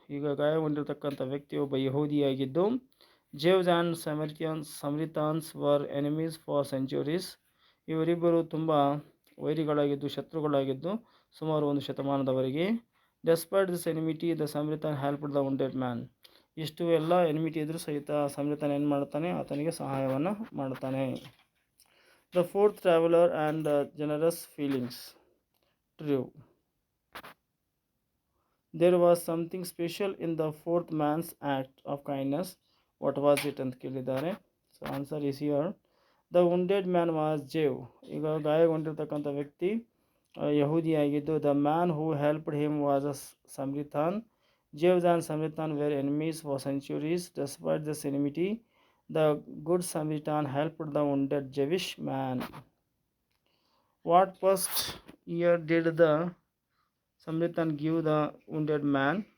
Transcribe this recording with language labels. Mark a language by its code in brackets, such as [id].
[kn] ಈಗ ಗಾಯಗೊಂಡಿರ್ತಕ್ಕಂಥ ವ್ಯಕ್ತಿ ಒಬ್ಬ ಯಹೂದಿಯಾಗಿದ್ದು. [en] Jews and Samaritans were enemies for centuries. [kn] ಇವರಿಬ್ಬರು ತುಂಬ ವೈರಿಗಳಾಗಿದ್ದು, ಶತ್ರುಗಳಾಗಿದ್ದು ಸುಮಾರು 1 ಶತಮಾನದವರೆಗೆ. [en] Despite this enmity the Samaritan helped the wounded man. [kn] ಇಷ್ಟು ಎಲ್ಲ ಎನಿಮಿಟಿ ಇದ್ರೂ ಸಹಿತ ಸಮರಿತಾನ್ ಏನು ಮಾಡ್ತಾನೆ, ಆತನಿಗೆ ಸಹಾಯವನ್ನು ಮಾಡ್ತಾನೆ. [en] The fourth traveler and generous feelings. True. There was something special in the fourth man's act of kindness. What was it [kn] ಅಂತ ಕೇಳಿದ್ದಾರೆ. [en] So answer is here. The wounded man was Jew. [kn] ಈಗ ಗಾಯಗೊಂಡಿರ್ತಕ್ಕಂಥ ವ್ಯಕ್ತಿ ಯಹೂದಿಯಾಗಿದ್ದು, [en] The man who helped him was a Samaritan. Jews and Samaritan were enemies for centuries. Despite this enmity, the good Samaritan helped the wounded Jewish man. What first year did the Samaritan give the wounded man?